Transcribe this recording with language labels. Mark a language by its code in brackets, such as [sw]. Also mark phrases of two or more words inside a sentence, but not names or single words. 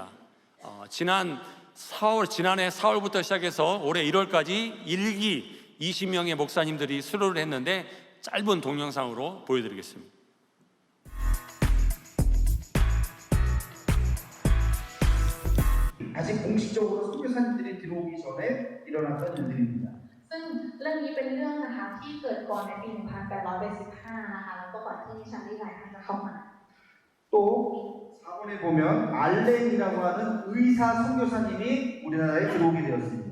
[ko] 지난해 4월부터 시작해서 올해 1월까지 1기 20명의 목사님들이 수료를 했는데 짧은 동영상으로 보여드리겠습니다. 아직 공식적으로 선교사님들이 들어오기 전에 일어났던 일들입니다. [th] ซึ่งเรื่องนี้เป็นเรื่องนะคะที่เกิดก่อนในปี 1815 นะคะแล้วก็ก่อนที่มิชชันนารีหลายท่านจะเข้ามา [ko] 또 4번에 보면 알렌이라고 하는 의사 선교사님이 우리나라에 들어오게 되었습니다.